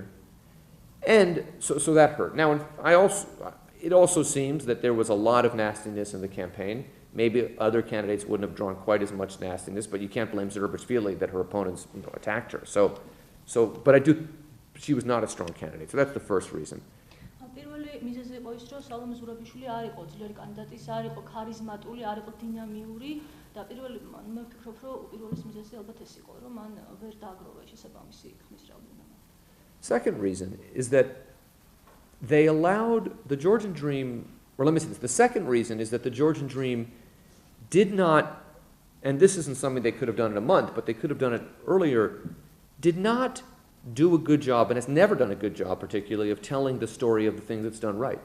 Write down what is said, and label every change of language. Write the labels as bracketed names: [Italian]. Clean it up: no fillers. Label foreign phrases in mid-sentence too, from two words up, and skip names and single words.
[English] And so that hurt. Now, it also seems that there was a lot of nastiness in the campaign. Maybe other candidates wouldn't have drawn quite as much nastiness, but you can't blame Zurabishvili that her opponents attacked her. But she was not a strong candidate. So that's the first reason. [Georgian] მიზეზი იყო ის, რომ სალომე ზურაბიშვილი არ იყო ძლიერი კანდიდატი, არ იყო ქარიზმატული, არ იყო დინამიური და პირველი მე ვფიქრობ, რომ პირველი მიზეზი ალბათ ეს იყო, რომ მან ვერ დააგროვა შესაბამისი ხმის რაოდენობა. [English] Second reason is that they allowed the Georgian Dream, or let me say this, the second reason is that the Georgian Dream did not, and this isn't something they could have done in a month, but they could have done it earlier, did not do a good job, and has never done a good job particularly, of telling the story of the things it's done right.